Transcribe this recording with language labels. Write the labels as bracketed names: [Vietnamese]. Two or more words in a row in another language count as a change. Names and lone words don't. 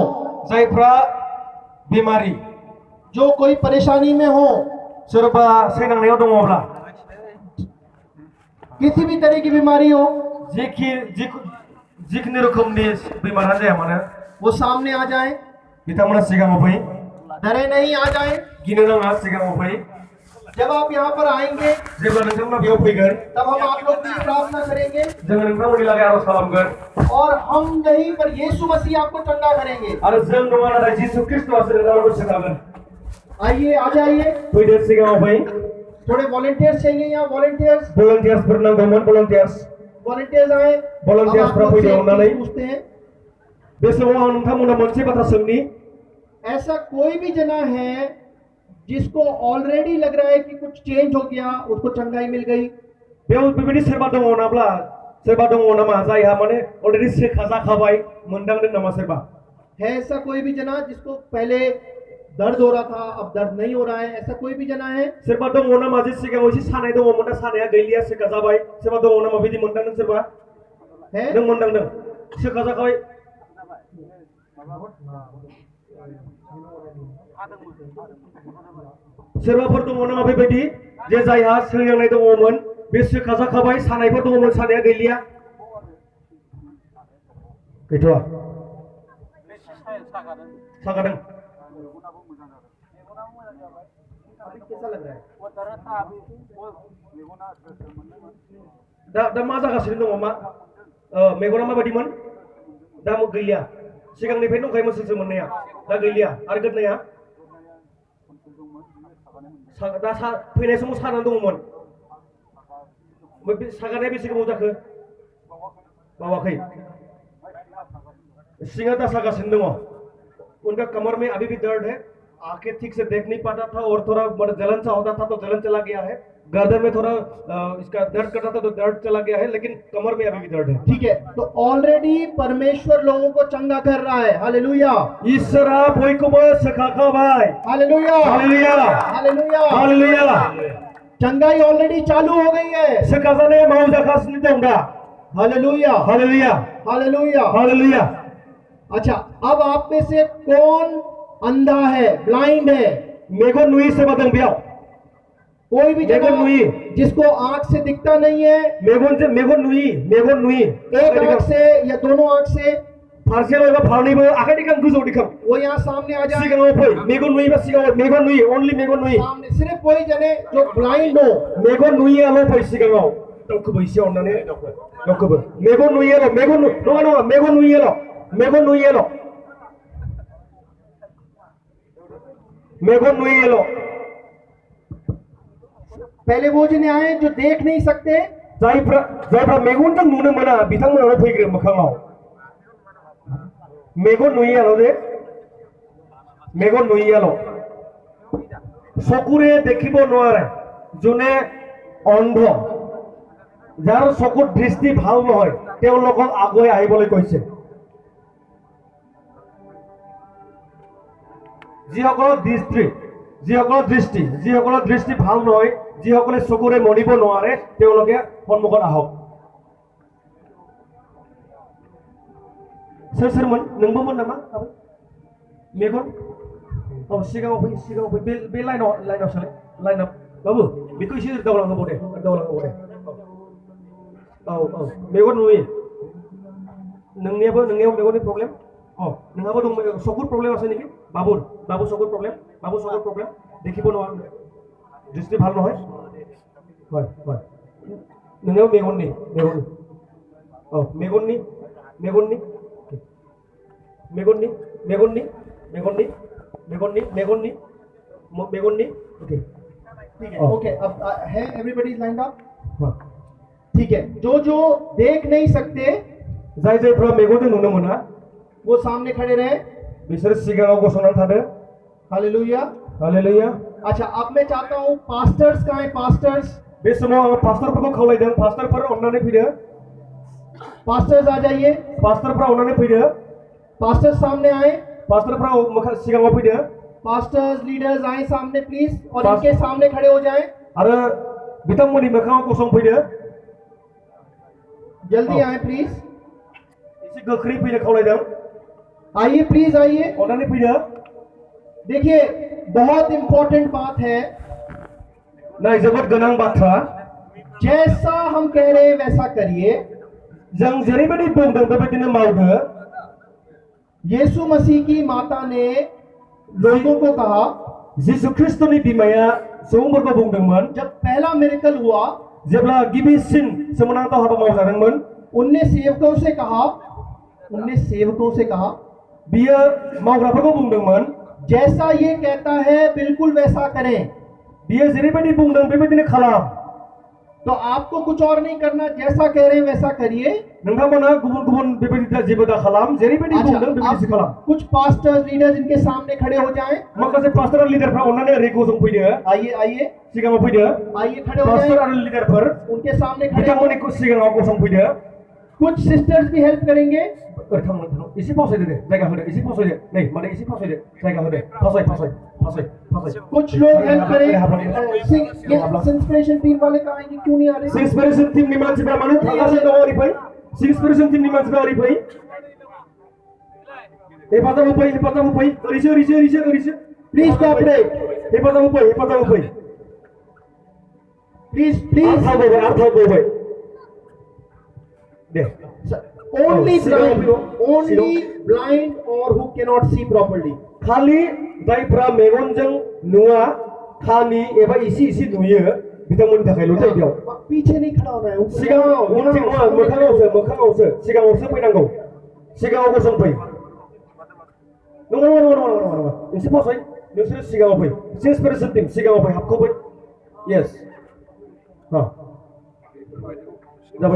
[Bodo] जायफ्रा बेमारि [Hindi] जो कोई परेशानी में हो, [Bodo] सोरबा सैनांनायाव दङब्ला [Hindi] किसी भी तरह की बीमारी हो, [Bodo] जिखुनु रोखोमनि बेमारानो जाया मानो [Hindi] वो सामने आ जाए। [Bodo] बिथांमोना सिगाङाव फै [Hindi] डरे नहीं, आ जाए। [Bodo] गिनो नाङा सिगाङाव फै [Hindi] जब आप यहाँ पर आएंगे [Bodo] जेब्ला नोंथांमोना बेयाव फैगोन [Hindi] तब हम आप लोग की प्रार्थना करेंगे [Bodo] जोङो नोंथांमोननि लागै आरज खालामगोन [Hindi] और हम नहीं पर यीशु मसीह आपको चंगा करेंगे। [Bodo] आरो जों नङा नाथाय जिसु ख्रीष्टआसो नोंथांमोनखौ सोखागोन [Hindi] आइए, आ जाइए। [Bodo] फैदो सिगाङाव फै [Hindi] थोड़े वॉलंटियर्स चाहिए यहाँ, वॉलंटियर्स [Bodo] भलन्टियार्सफोर नांगौमोन [Hindi] वॉलंटियर्स आए। [English] Volunteers [Hindi] अब आप लोग [Bodo] फैदो [Hindi] से एक [Bodo] अननानै [Hindi] चीज पूछते हैं, [Bodo] बे समाव आं नोंथांमोनाव मोनसे बाथ्रा सोंनि [Hindi] ऐसा कोई भी जना है जिसको ऑलरेडी लग रहा है कि कुछ चेंज हो गया, उसको चंगाई मिल गई? [Bodo] बेयाव बेबायदि सोरबा दङ नामा जायहा माने अलरेडि सोखाजाखाबाय मोनदांदों नामा सोरबा [Hindi] है ऐसा कोई भी जना जिसको पहले दर्द हो रहा था अब दर्द नहीं हो रहा है? ऐसा कोई भी जना है? [Bodo] सोरबा दङ नामा जे सिगाङाव एसे सानाय दङमोन दा सानाया गैलिया सोखाजाबाय सोरबा दङ नामा बिदि मोनदांदों सोरबा [Hindi] है? [Bodo] नों मोनदांदों सोखाजाखाबाय सोरबाफोर दङ नामा बेबायदि जे जायहा सैनांनाय दङमोन बे सोखाजाखाबाय सानायफोर दङमोन सानाया गैलिया गैथ'आ सागादों [Hindi] अभी कैसा लग रहा है? [Bodo] दा मा जागासिनो दङ मा मेगना माबायदिमोन दा गैलिया सिगांनिफ्राय दंखायोमोन सोरसो मोननाया दा गैलिया आरो गोदनाया दा फैनाय समाव सानानै दङमोन सागानाया बेसे गोबाव जाखो बावाखै सिङा दा सागासिनो दङ [Hindi] उनका कमर में अभी भी दर्द है आंखें ठीक से देख नहीं पाता था और थोड़ा जलन सा होता था तो जलन चला गया है गर्दन में थोड़ा इसका दर्द करता था तो दर्द चला गया है, लेकिन कमर में अभी भी दर्द है। ठीक है, तो ऑलरेडी परमेश्वर लोगों को चंगा कर रहा है। हालेलुया, [Bodo] ईश्वरा बयखौबो सोखाखाबाय। हालेलुया, हालेलुया, हालेलुया। हालेलुया। [Hindi] चंगाई ऑलरेडी चालू हो गई है। [Bodo] सोखाजानाया मावजागासिनो दं दा। हालेलुया, हालेलुया, हालेलुया। हालेलुया। [Hindi] अच्छा, अब आप में से कौन अंधा है, ब्लाइंड है? [Bodo] मेगन नुई सेबा दं बेयाव। [Hindi] कोई भी [Bodo] मेगन [Hindi] जगह [Bodo] नुई। [Hindi] जिसको आंख से दिखता नहीं है, [Bodo] मेगन नुई। [Hindi] एक आंख से या दोनों आंख से, [Bodo] फारसेल एबा फारनैबो आखाइ दिखां गोजौ दिखां। [Hindi] वो यहाँ सामने आ जाए। [Bodo] सिगाङाव फै। मेगन नुई बा सिगाङाव मेगन नुई, ओनली मेगन नुई। [Hindi] सामने सिर्फ वही जने जो ब्लाइंड हो। [Bodo] मेगन नुयियाल' फै सिगाङाव। दावखोबो एसे अननानै दावखोबो। मेगन नुयियाल', नङा मेगन नुयियाल'। मेगन नुयियाल'। [Hindi] पहले वो जने आए जो देख नहीं सकते, [Bodo] जायफ्रा मेगनजों नुनो मोना बिथांमोनाल' फैग्रो मोखाङाव। मेगन नुयियाल' दे। मेगन नुयियाल'। [Assamese] চকুৰে দেখিব নোৱাৰে, যোনে অন্ধ, যাৰ চকুৰ দৃষ্টি ভাল নহয়, তেওঁলোকক আগুৱাই আহিবলৈ কৈছে। যিসকলৰ দৃষ্টি ভাল নহয়, যিসকলে চকুৰে মনিব নোৱাৰে, তেওঁলোকে সন্মুখত আহক। [Bodo] सोरमोन? नोंबोमोन नामा? मेगन? सिगाङाव फै। बे लाइनाव सोलाय। लाइनाव बाबु बेखौ एसे दावलांहोबाव दे। औ मेगन नुयो। नोंनियाव मेगननि प्रब्लेम? नोंहाबो दं [Assamese] চকুৰ প্ৰব্লেম আছে নেকি? बाबु चकुर प्रब्लेम? দেখিব নোৱাৰে, দৃষ্টি ভাল নহয়? [Bodo] হয়। नोंनियाव मेगननि। मेगननि। ओके, [Hindi] ठीक है, ओके। अब है [English] everybody is lined up. [Hindi] ठीक है, जो देख नहीं सकते, [Bodo] जायफ्रा मेगनजों नुनो मोना, [Hindi] वो सामने खड़े रहे। [Bodo] बिसोर सिगाङाव गसंनानै थादों। हालेलुया, हालेलुया। [Hindi] अच्छा, अब मैं चाहता हूँ पास्टर्स कहाँ है? पास्टर्स, [Bodo] बे समाव आं पास्टरफोरखौ खावलायदों। पास्टरफोर अननानै फैदो। [Hindi] पास्टर्स आ जाइए। [Bodo] पास्टरफ्रा अननानै फैदो। [Hindi] पास्टर्स सामने आए। [Bodo] पास्टरफ्रा सिगाङाव फैदो। [English] pastors leaders [Hindi] आए सामने प्लीज, और पास- इनके सामने खड़े हो जाएं। [Bodo] आरो बिथांमोननि मोखाङाव गसंफैदो। [Hindi] जल्दी आए प्लीज, [Bodo] एसे गोख्रै फैनो खावलायदों। [Hindi] आइए प्लीज, आइए। [Bodo] अननानै फैदो। [Hindi] देखिए, बहुत इंपॉर्टेंट बात है। [Bodo] नाय जोबोद गोनां बाथ्रा। [Hindi] जैसा हम कह रहे हैं वैसा करिए। [Bodo] जों जेरैबायदि बुंदों बेबायदिनो मावदो। [Hindi] यीशु मसीह की माता ने लोगों को कहा, [Bodo] जिसु ख्रिस्टनि बिमाया सुबुंफोरखौ बुंदोंमोन, [Hindi] जब पहला मिरेकल हुआ, [Bodo] जेब्ला गिबिसिन सोमोनांथाव हाबा मावजादोंमोन, [Hindi] उनने सेवकों से कहा, [Bodo] बियो मावग्राफोरखौ बुंदोंमोन, [Hindi] जैसा ये कहता है बिल्कुल वैसा करें। [Bodo] बियो जेरैबायदि बुंदों बेबायदिनो खालाम। [Hindi] तो आपको कुछ और नहीं करना, जैसा कह रहे हैं वैसा करिए। [Bodo] नोंथांमोना गुबुन बेबायदि जेबो दा खालाम, जेरैबायदि बुंदों बेबायदिसो अब खालाम। [Hindi] कुछ [English] pastors leaders [Hindi] इनके सामने खड़े हो जाएं। [Bodo] माखासे पास्टर आरो लिडारफ्रा अननानै ओरै गसंफैदो। [Hindi] आइए, [Bodo] सिगाङाव फैदो। [Hindi] आइए, खड़े हो पास्टर जाएं। [Bodo] आरो लिडारफोर [Hindi] उनके सामने खड़े हो। [Bodo] बिथांमोननि सिगाङाव गसंफैदो। [Hindi] कुछ सिस्टर्स भी हेल्प करेंगे। [Bodo] ओरै थांनो एसे फावसायदो दे, जायगा होदो, एसे फावसायदो। नै माने एसे फावसायदो, जायगा होदो। फावसाय। [Hindi] कुछ लोग हेल्प करें। [English] inspiration team [Hindi] वाले कहाँ हैं? क्यों नहीं आ रहे? [English] inspiration टीमनि [Bodo] मानसिफ्रा मानो थागासिनो दङ ओरै फै। [English] inspiration टीमनि [Bodo] मानसिफ्रा ओरै फै। हेफाजाब होफै। ओरैसो। [English] please cooperate. [Bodo] हेफाजाब होफै। प्लीज आर्थाव गबाय। दे। [English] ओनली sit down, ब्लाइंड, sit only blind और who can not see properly. [Bodo] खालि जायफ्रा मेगनजों नुवा, खानि एबा इसे नुयो, बिथांमोननि थाखायल' जायो बेयाव। [Hindi] पीछे नहीं खड़ा होना है। [Bodo] सिगाङाव उनथिं नङा, मोखाङावसो सिगाङावसो फैनांगौ। सिगाङाव गसंफै। नङा। एसे फावसाय। नोंसोर सिगाङाव फै। [English] inspiration team [Bodo] सिगाङाव फै, हाबखौ फै। यस। जाबाय दे।